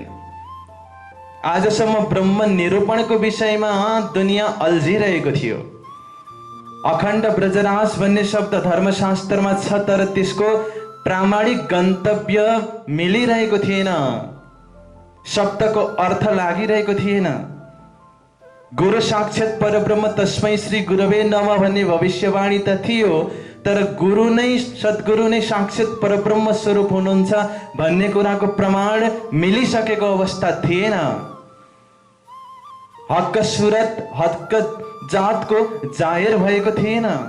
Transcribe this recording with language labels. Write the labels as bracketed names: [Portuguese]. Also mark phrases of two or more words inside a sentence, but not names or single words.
[Nepali] आजसम्म ब्रह्म निरूपणको विषयमा दुनियाँ अल्झिरहेको थियो। अखण्ड ब्रजराज भन्ने शब्द धर्मशास्त्रमा छ तर त्यसको प्रामाणिक गन्तव्य मिलिरहेको थिएन। शब्दको अर्थ लागिरहेको थिएन। [Sanskrit] गुरु साक्षात् परब्रह्म तस्मै श्री गुरवे नमः [Nepali] भन्ने भविष्यवाणी त थियो तर गुरु नै सद्गुरु नै साक्षात् परब्रह्म स्वरूप हुनुहुन्छ भन्ने कुराको प्रमाण मिलिसकेको अवस्था थिएन। [Urdu] حق صورت حق [Nepali] जातको जाहेर भएको थिएन।